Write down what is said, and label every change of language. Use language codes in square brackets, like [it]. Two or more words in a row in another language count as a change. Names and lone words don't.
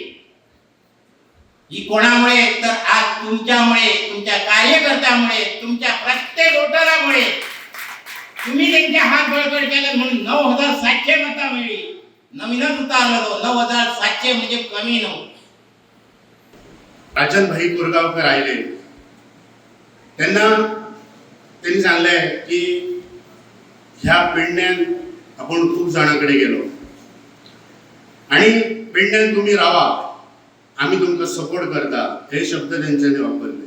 [mr] ही कोणामुळे तर आज तुमच्यामुळे, तुमच्या कार्यकर्त्यामुळे, तुमच्या प्रत्येक वोटरामुळे. तुम्ही त्यांचे हात बळकट केले म्हणून 9,700 मतं मिळली. नवीनच उतारलो 9,700 म्हणजे कमी नव्हतं. [kok] राजन भाई कोरगांवकर आयले तेन्ना त्यांनी सांगले की ह्या पेडण्यान आपण खूप जाणांकडे गेलो आणि पेडण्यान तुम्ही रावा, आम्ही तुमकां सपोर्ट करता, हे शब्द तेंच्यांनी वापरले.